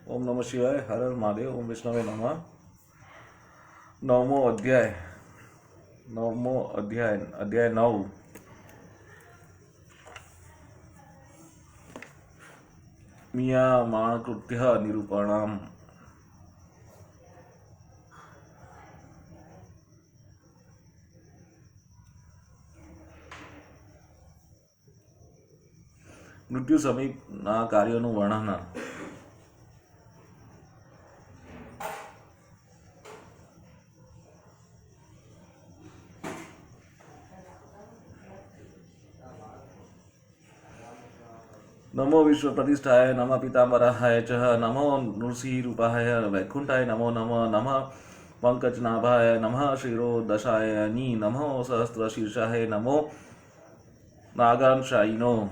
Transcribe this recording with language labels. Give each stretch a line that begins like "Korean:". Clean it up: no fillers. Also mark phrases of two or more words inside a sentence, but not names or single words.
Sanskrit: ओम नमः शिवाय। हर हर महादेव। ओम विष्णवे नमः। नवमो अध्याय अध्याय 9। मीयामाणकृत्य निरूपणम्।
Gujarati: મૃત્યુ સમીપના કાર્યોનું વર્ણન।
Sanskrit: नमो विश्व प्रतिष्ठाय नमः पीताम्बराय च नमो नृसिंह रूपाय वैकुंठाय नमो नमः नमः पंकजनाभाय नमः शिरोदशाय नी नमो सहस्रशीर्षाय नमो नागांशायिनो।